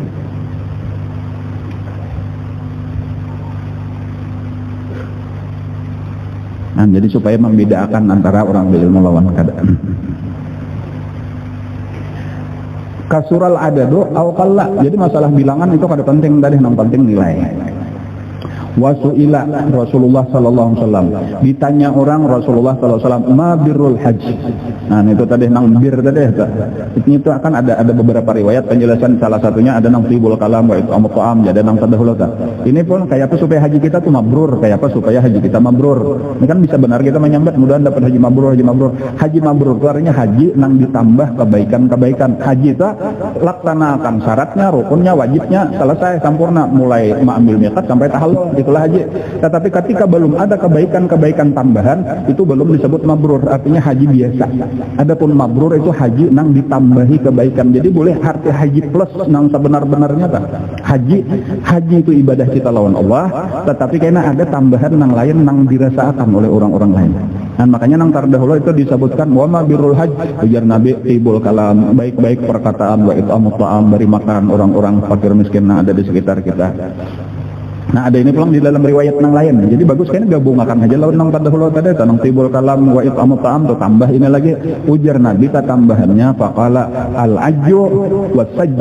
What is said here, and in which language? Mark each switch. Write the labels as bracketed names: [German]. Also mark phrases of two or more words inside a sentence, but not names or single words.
[Banjar] Nah, jadi supaya membedakan antara orang berilmu lawan keadaan. [Arabic] كثر العدد أو قل. [Banjar] Jadi masalah bilangan itu kada penting tadi, yang penting nilai. [Arabic] وسئل رسول الله صلى الله عليه وسلم, [Banjar] ditanya orang Rasulullah [Arabic] صلى الله عليه وسلم, ما بر الحج. [Banjar] Nah, itu tadi nang bir tadi itu akan ada beberapa riwayat penjelasan, salah satunya ada nang [Arabic] طيب الكلام وإطعام الطعام, [Banjar] ada nang tadahulu. Ini pun kayak apa supaya haji kita tuh mabrur, kayak apa supaya haji kita mabrur. Ini kan bisa benar kita menyambat mudahan dapat haji mabrur. Haji mabrur itu artinya haji nang ditambah kebaikan. Haji itu laksanakan syaratnya, rukunnya, wajibnya selesai sempurna, mulai mengambil miqat sampai tahallul. Itulah haji. Tetapi ketika belum ada kebaikan tambahan, itu belum disebut mabrur, artinya haji biasa. Adapun mabrur itu haji nang ditambahi kebaikan. Jadi boleh arti haji plus nang sebenar-benarnya tak? Haji itu ibadah kita lawan Allah, tetapi karena ada tambahan nang lain nang dirasakan oleh orang-orang lain. Dan makanya nang terdahulu itu disebutkan [Arabic] وما بر الحج, [Banjar] ujar Nabi [Arabic] طيب الكلام, [Banjar] baik-baik perkataan, [Arabic] وإطعام الطعام, [Banjar] beri makan orang-orang fakir miskin yang ada di sekitar kita. Nah, ada ini pulang di dalam riwayat yang lain. Jadi bagus kayaknya gabungakan aja lawan nang tadahulu tadi, nang [Arabic] طيب الكلام وإطعام الطعام [Banjar] tuh tambah ini lagi. Ujar Nabi ta tambahannya [Arabic] فقال العج والثج.